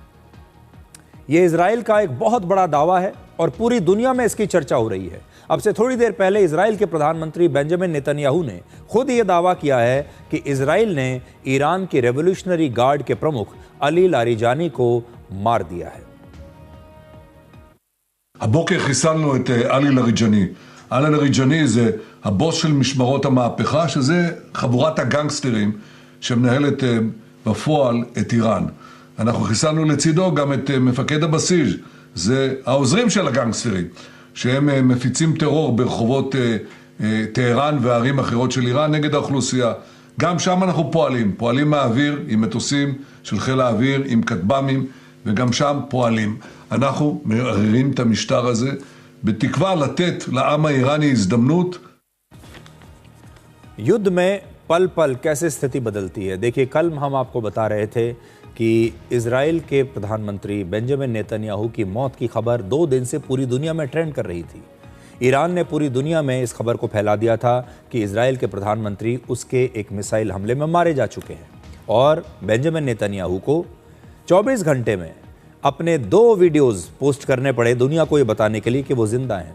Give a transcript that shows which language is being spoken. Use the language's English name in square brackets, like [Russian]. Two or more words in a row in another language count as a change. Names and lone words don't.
[Hindi] ये इजराइल का एक बहुत बड़ा दावा है और पूरी दुनिया में इसकी चर्चा हो रही है। अब से थोड़ी देर पहले इजराइल के प्रधानमंत्री बेंजामिन नेतन्याहू ने खुद ये दावा किया है कि इजराइल ने ईरान की रेवोल्यूशनरी गार्ड के प्रमुख अली लारिजानी को मार दिया है। [Hebrew] הבוקר חיסלנו את עלי לאריג'אני. עלי לאריג'אני זה הבוס של משמרות המהפכה, שזה חבורת הגנגסטרים שמנהלת בפועל את איראן. אנחנו חיסלנו לצידו גם את מפקד הבסיס, זה העוזרים של הגנגסטרים, שהם מפיצים טרור ברחובות טהרן וערים אחרות של איראן נגד האוכלוסייה. גם שם אנחנו פועלים מהאוויר עם מטוסים של חיל האוויר, עם כטב"מים, וגם שם פועלים. אנחנו מערערים את המשטר הזה בתקווה לתת לעם האיראני הזדמנות. [Hindi] युद्ध में पल पल कैसे स्थिति बदलती है। देखिए, कल हम आपको बता रहे थे कि इजराइल के प्रधानमंत्री बेंजामिन नेतन्याहू की मौत की खबर 2 दिन से पूरी दुनिया में ट्रेंड कर रही थी। ईरान ने पूरी दुनिया में इस खबर को फैला दिया था कि इजराइल के प्रधानमंत्री उसके एक मिसाइल हमले में मारे जा चुके हैं और बेंजामिन नेतन्याहू को 24 घंटे में अपने 2 वीडियोस पोस्ट करने पड़े दुनिया को ये बताने के लिए कि वो जिंदा हैं।